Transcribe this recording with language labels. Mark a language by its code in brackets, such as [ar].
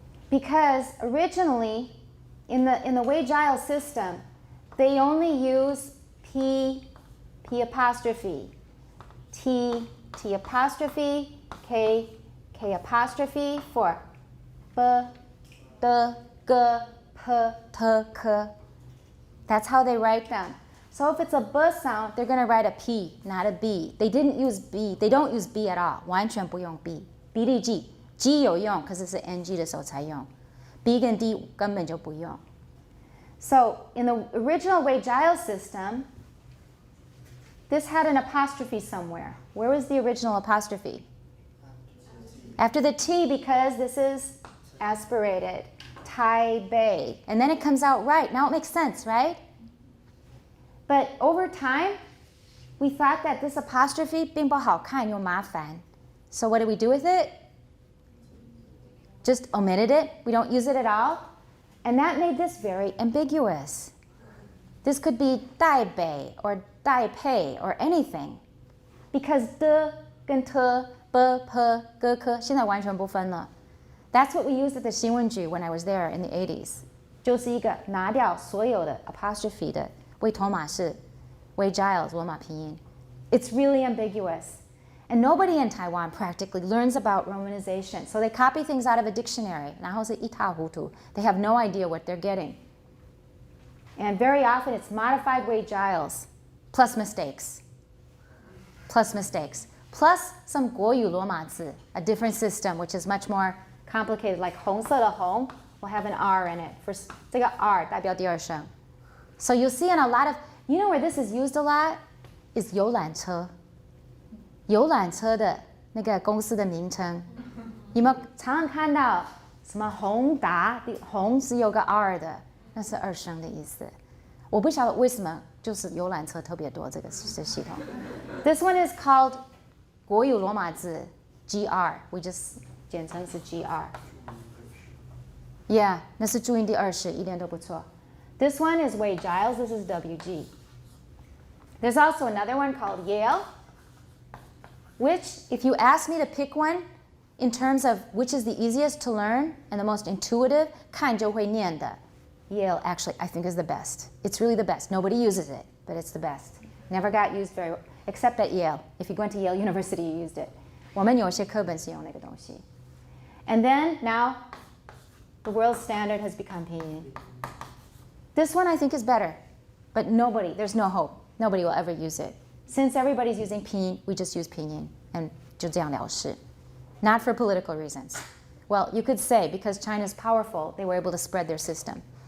[en] Because originally, in the Wade-Giles system, they only use P apostrophe, T apostrophe, K apostrophe for B, D, G, P, T, K. That's how they write them. So if it's a B sound, they're going to write a P, not a B. They didn't use B. They don't use B at all. [zh] 完全不用 B. B 例 G. G 有用，可是是 NG 的时候才用。 B 跟 D 根本就不用。 [en] So in the original Wade-Giles system, this had an apostrophe somewhere. Where was the original apostrophe? After the T, because this is aspirated. Taipei. And then it comes out right. Now it makes sense, right? But over time, we thought that this apostrophe [zh] 并不好看，又麻烦. [en] So what do we do with it? Just omitted it. We don't use it at all. And that made this very ambiguous. This could be Taipei or Taipei or anything. Because [zh] D 跟 T, B, P, G, K 现在完全不分了. [en] That's what we used at the 新闻局 when I was there in the 80s. [zh] 就是一个拿掉所有的 apostrophe 的为头马式 Wade-Giles 罗马拼音. [en] It's really ambiguous. And nobody in Taiwan practically learns about romanization. So they copy things out of a dictionary. [zh] 然后是一塌糊涂. [en] They have no idea what they're getting. And very often it's modified Wade-Giles plus mistakes. Plus mistakes. Plus some 国语罗马字, a different system which is much more complicated. Like [zh] 红色的红 [en] will have an R in it. For [zh] 这个 R 代表第二声. [en] So you'll see in a lot of, you know where this is used a lot? Is [zh] 游览车. 游览车的那个公司的名称，有没有常常看到什么宏达？宏是有个 R 的，那是二声的意思。我不晓得为什么，就是游览车特别多这个系统。 [en] This one is called 国语罗马字 GR， we just [zh] 简称是 [en] GR。 [zh] Yeah， 那是注音第二式，一点都不错。 [en] This one is Wade-Giles. This is WG. There's also another one called Yale. Which, if you ask me to pick one in terms of which is the easiest to learn and the most intuitive, [zh] 看就会念的 [en] Yale actually, I think, is the best. It's really the best. Nobody uses it, but it's the best. Never got used very well, except at Yale. If you went to Yale University, you used it. [zh] 我们有些课本是用那个东西. [en] And then now, the world standard has become pinyin. This one I think is better, but there's no hope. Nobody will ever use it. Since everybody's using pinyin, we just use pinyin and [zh] 就这样了事. [en] Not for political reasons. Well, you could say because China's powerful, they were able to spread their system.